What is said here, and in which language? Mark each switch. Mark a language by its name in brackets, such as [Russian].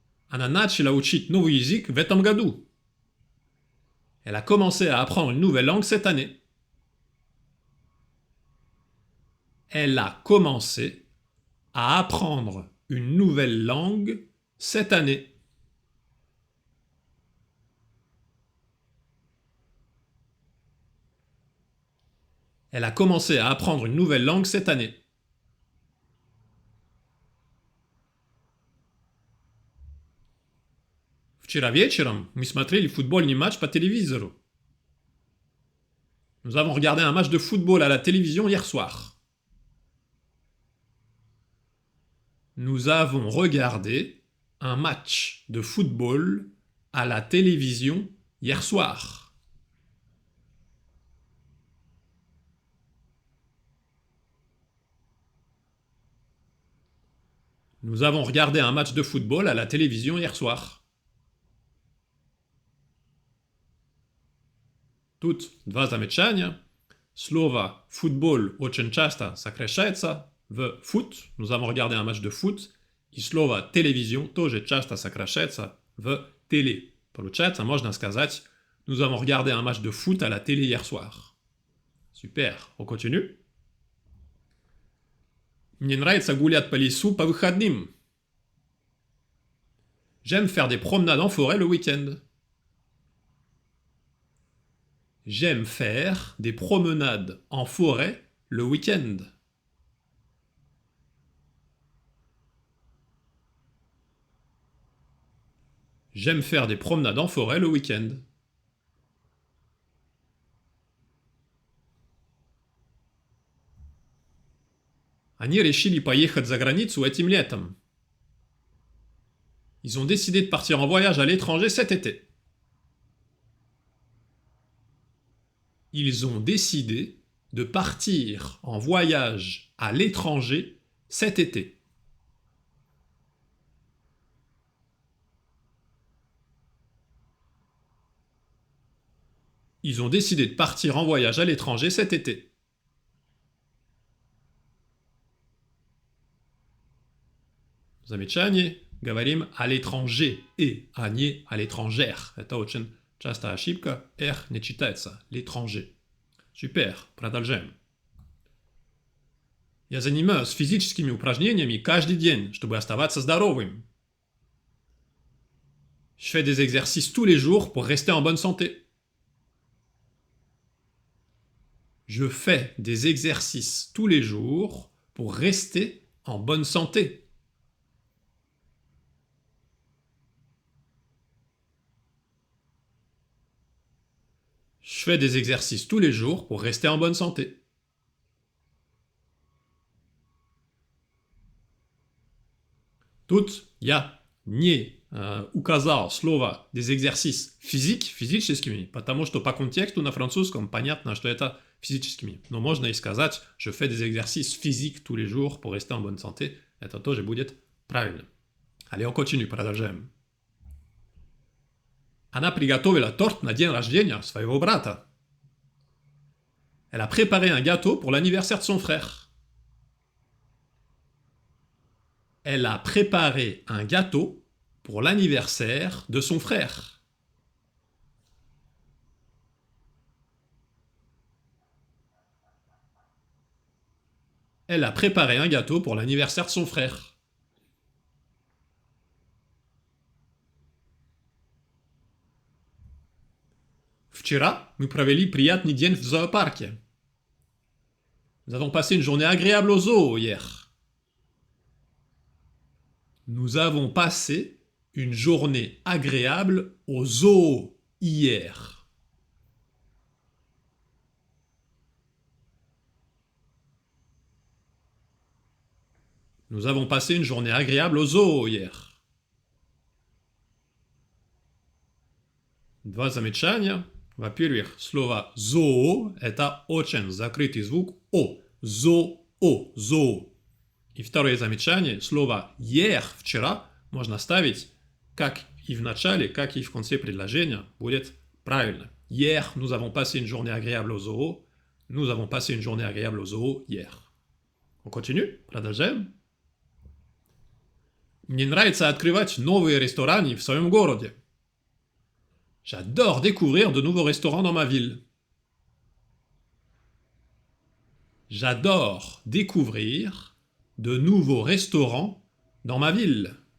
[Russian] Она начала учить новый язык в этом году. [French] Elle a commencé à apprendre une nouvelle langue cette année. Elle a commencé à apprendre une nouvelle langue cette année. Elle a commencé à apprendre une nouvelle langue cette année. [Russian] Вчера вечером мы смотрели футбольный матч по телевизору. [French] Nous avons regardé un match de football à la télévision hier soir. Nous avons regardé un match de football à la télévision hier soir. Nous avons regardé un match de football à la télévision hier soir. [Russian] Тут два замечания. Слово «футбол» очень часто сокращается в «фут». [French] Nous avons regardé un match de foot. [Russian] И слово «télévision» тоже часто сокращается в «télé». Получается, можно сказать [French] «Nous avons regardé un match de foot à la télé hier soir». Super. On continue. [Russian] Мне нравится гулять по лесу по выходным. [French] J'aime faire des promenades en forêt le week-end. J'aime faire des promenades en forêt le week-end. J'aime faire des promenades en forêt le week-end. [Russian] Они решили поехать за границу этим летом. [French] Ils ont décidé de partir en voyage à l'étranger cet été. Ils ont décidé de partir en voyage à l'étranger cet été. Ils ont décidé de partir en voyage à l'étranger cet été. [Russian] замечание говорим [French] à l'étranger [Russian] а не [French] à l'étrangère. [Russian] Это очень частая ошибка. R не читается. L'étranger. Супер. Продолжаем. Я занимаюсь физическими упражнениями каждый день, чтобы оставаться здоровым. [French] Je fais des exercices tous les jours pour rester en bonne santé. Je fais des exercices tous les jours pour rester en bonne santé. Je fais des exercices tous les jours pour rester en bonne santé. [Russian] Тут я не указал слово [French] des exercices [Russian] физическими, потому что по контексту на французском понятно, что это физическими. Но можно и сказать, [French] je fais des exercices physiques tous les jours pour rester en bonne santé. [Russian] Это тоже будет правильно. [French] Allez, on continue, [Russian] продолжаем. Она приготовила торт на день рождения своего брата. [French] Elle a préparé un gâteau pour l'anniversaire de son frère. Elle a préparé un gâteau pour l'anniversaire de son frère. Elle a préparé un gâteau pour l'anniversaire de son frère. [Russian] Вчера мы провели приятный день в зоопарке. [French] Nous avons passé une journée agréable au zoo hier. Nous avons passé une journée agréable au zoo hier. Nous avons passé une journée agréable au zoo hier. [Russian] Два замечания. Во-первых, слово «зоо» – это очень закрытый звук «о». «Зоо», «зоо». И второе замечание, слово «hier» – «вчера» можно ставить как и в начале, как и в конце предложения, будет правильно. [French] Hier, nous avons passé une journée agréable au zoo. Nous avons passé une journée agréable au zoo hier. On continue? [Russian] Продолжаем. Мне нравится открывать новые рестораны в своем городе. [French] J'adore découvrir de nouveaux restaurants dans ma ville. J'adore découvrir de nouveaux restaurants dans ma ville.